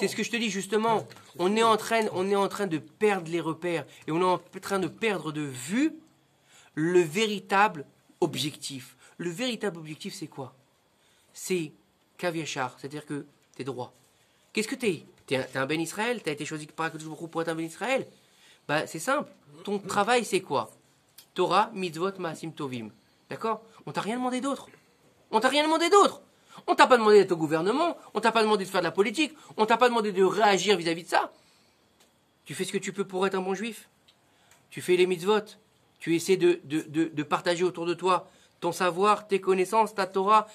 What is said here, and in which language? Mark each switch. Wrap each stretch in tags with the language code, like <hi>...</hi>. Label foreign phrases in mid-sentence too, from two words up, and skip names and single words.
<fr>C'est ce que je te dis justement. On est en train de perdre les repères et on est en train de perdre de vue le véritable objectif. Le véritable objectif, c'est quoi? C'est Kaviachar, c'est-à-dire que tu es droit. Qu'est-ce que tu es? Tu es un</fr> <he>בן ישראל?</he> <fr>Tu as été choisi par</fr> <he>הקדוש ברוך הוא</he> <fr>pour être un</fr> <he>בן ישראל?</he> <fr>Bah, c'est simple. Ton travail, c'est quoi?</fr> <he>תורה, מצוות, מעשים טובים.</he> <fr>D'accord? On t'a rien demandé d'autre. On t'a rien demandé d'autre. On t'a pas demandé d'être au gouvernement, on t'a pas demandé de faire de la politique, on t'a pas demandé de réagir vis-à-vis de ça. Tu fais ce que tu peux pour être un bon juif. Tu fais les mitzvot. Tu essaies de partager autour de toi ton savoir, tes connaissances, ta Torah.</fr>